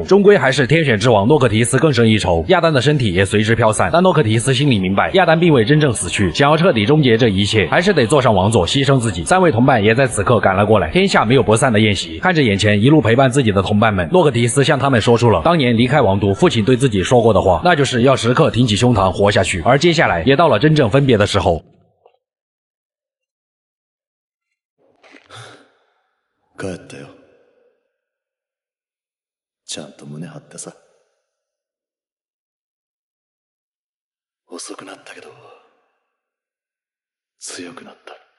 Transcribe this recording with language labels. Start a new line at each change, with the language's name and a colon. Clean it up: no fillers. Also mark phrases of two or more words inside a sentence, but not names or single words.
Chinese: 终归还是天选之王诺克提斯更胜一筹，亚丹的身体也随之飘散。但诺克提斯心里明白，亚丹并未真正死去，想要彻底终结这一切，还是得坐上王座，牺牲自己。三位同伴也在此刻赶了过来，天下没有不散的宴席。看着眼前一路陪伴自己的同伴们，诺克提斯向他们说出了当年离开王都父亲对自己说过的话，那就是要时刻挺起胸膛活下去。而接下来也到了真正分别的时候。
Japanese: 帰ったよ。ちゃんと胸張ってさ。遅くなったけど強くなった。